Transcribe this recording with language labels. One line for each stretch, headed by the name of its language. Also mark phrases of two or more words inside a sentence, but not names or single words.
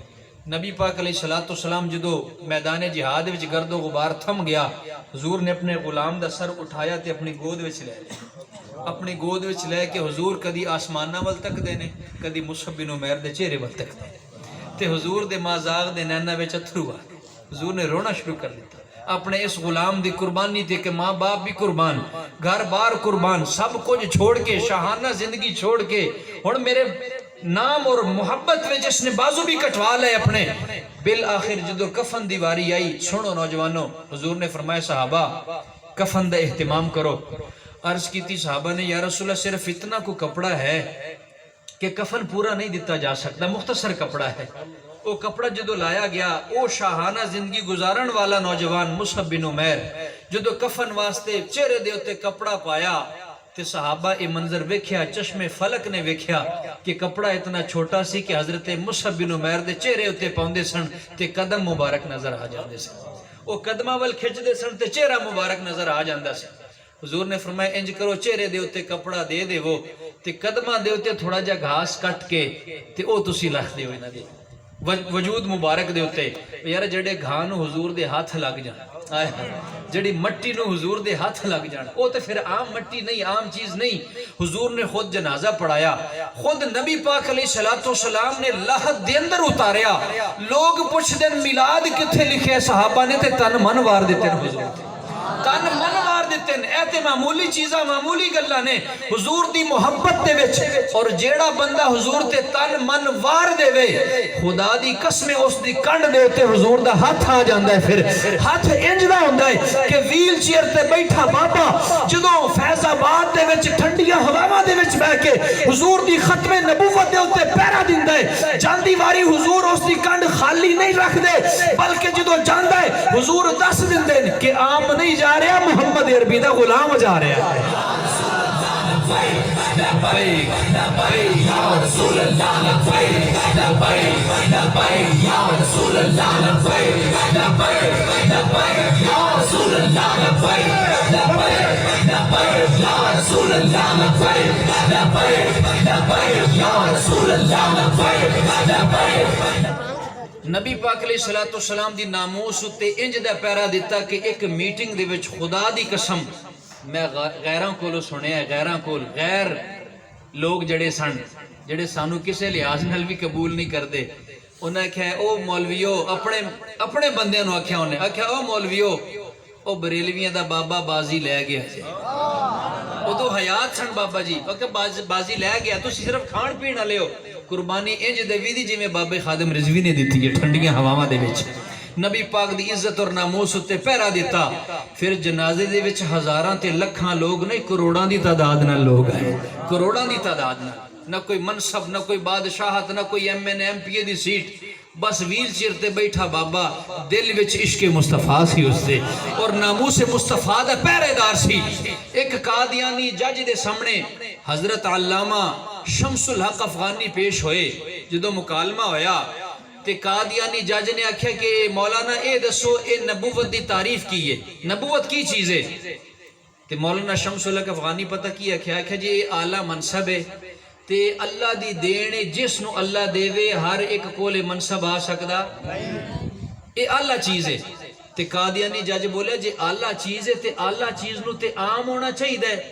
Punjabi: نبی پاک
Arabic: علیہ السلام
Punjabi: جدو میدان جہاد وچ گرد و غبار تھم گیا, حضور نے اپنے غلام دا سر اٹھایا تے اپنی گود وچ لے لیا. اپنی گود وچ لے کے حضور کدی آسماناں ول تک دے نے, کدی مصعب بن عمیر دے چہرے ول تک دے تے حضور دے مازاغ دے نیناں وچ اتھرو آ گئے. حضور نے رونا شروع کر دیتا اپنے اس غلام دی قربانی تے کہ ماں باپ بھی قربان, گھر بار قربان, سب کچھ چھوڑ کے شاہانہ زندگی چھوڑ کے ہن میرے نام اور محبت میں جس نے بازو بھی کٹوا لے اپنے. بالآخر جدو کفن دی واری آئی, سنو نوجوانوں, حضور نے فرمایا صحابہ کفن دا اہتمام کرو.
Urdu: عرض کی تھی صحابہ نے
Arabic: یا رسول اللہ
Urdu: صرف اتنا کو کپڑا ہے کہ کفن پورا نہیں دیتا جا سکتا, مختصر کپڑا ہے.
Punjabi: وہ کپڑا جدو لایا گیا, وہ شاہانہ زندگی گزارن والا نوجوان مصعب بن عمیر جدو کفن واسطے چہرے دے اتے کپڑا پایا تے صحابہ یہ منظر ویکھیا, چشم فلک نے ویکھیا کہ کپڑا اتنا چھوٹا سی کہ حضرت مصعب بن عمیر دے چہرے اتے پاؤندے سن تے قدم مبارک نظر آ جاندے سن. وہ قدماں ول کھچ دے سن تے چہرہ مبارک نظر آ جاندا سی. حضور نے فرمایا انج کرو چہرے دے اتے کپڑا دے دے وہ تے قدماں دے اتے تھوڑا جا گھاس کٹ کے تے او تسی رکھ دیو انہاں دے وجود مبارک دے اتے. یار جڑے گھاہ نو حضور دے ہاتھ لگ جان, جڑی مٹی نو حضور دے ہاتھ لگ جان, او تے پھر عام مٹی نہیں, عام چیز نہیں. حضور نے خود جنازہ پڑھایا, خود نبی پاک
Arabic: علیہ السلام
Punjabi: نے لاحت دے اندر اتاریا. لوگ پوچھ دن میلاد کتھے لکھے, صحابہ نے تے تن من وار دیتے ہیں حضور تے, تن من وار دیتے ہیں. ایتے معمولی چیزاں معمولی گلاں نے حضور دی محبت دے وچ, اور جیڑا بندہ حضور تے تن من وار دے وے خدا دی قسم اس دی کنڈ دے تے حضور دا ہاتھ آ جاندا ہے. پھر ہاتھ انج دا ہوندا ہے کہ
English: wheel chair
Punjabi: تے بیٹھا بابا جدوں فیض آباد دے وچ ٹھنڈیاں ہواواں دے وچ بیٹھ کے حضور دی ختم نبوت دے اوتے پیرا دیندا ہے, جاندی واری حضور اس دی کنڈ خالی نہیں رکھ دے, بلکہ جدوں جاندا ہے حضور دس دیندے کہ عام نہیں جا رہا, محمد عربی دا غلام جا رہا ہے.
Arabic: لبیک لبیک یا رسول اللہ, لبیک لبیک لبیک یا رسول اللہ, لبیک لبیک لبیک یا رسول اللہ, لبیک لبیک لبیک یا رسول اللہ, لبیک لبیک لبیک یا رسول اللہ, لبیک لبیک.
Punjabi: نبی پاک
Arabic: علیہ السلام
Punjabi: دی ناموس تے انج دا پیرا دیتا کہ ایک میٹنگ دے وچ خدا دی قسم میں غیراں کولو سنیا, غیراں کول غیر لوگ جڑے سن جڑے سانو کسے لحاظ نال بھی قبول نہیں کردے, انہاں کہا او مولویو اپنے بندیاں نو آکھیا, انہیں آکھیا او مولویو او بریلویاں دا بابا بازی لے گیا. ادو حیات سن بابا جی بازی لے گیا تو صرف کھان پین والے ہو قربانی انج دیوی دی جویں بابے خادم رضوی نے دتی ہے ٹھنڈیاں ہواواں دے وچ نبی پاک دی عزت اور ناموس تے پہرا دیتا پھر جنازے دے وچ ہزاراں تے لکھاں لوگ نہیں کروڑاں دی تعداد نال لوگ آئے کروڑاں دی تعداد نال نہ کوئی منصب نہ کوئی بادشاہت نہ کوئی ایم این ایم پی اے دی سیٹ بس
English: wheel chair
Punjabi: تے بیٹھا بابا دل وچ عشق مصطفیٰ سی اس سے اور ناموس مصطفیٰ دا پہرے دار سی ایک قادیانی جج دے سامنے حضرت علامہ شمس الحق افغانی پیش ہوئے جدو مکالمہ ہویا تے قادیانی جج نے آکھیا کہ مولانا اے دسو اے نبوت دی تعریف کی ہے نبوت کی چیز ہے تے مولانا شمس الحق افغانی پتہ کی آکھیا جی اے اعلیٰ منصب ہے تے اللہ دی دینے جس نو اللہ دے وے ہر ایک کول منصب آ سکدا اے اعلیٰ چیز ہے تے قادیانی جج بولے جے اعلیٰ چیز ہے تے اعلیٰ چیز نو تے عام ہونا چاہیے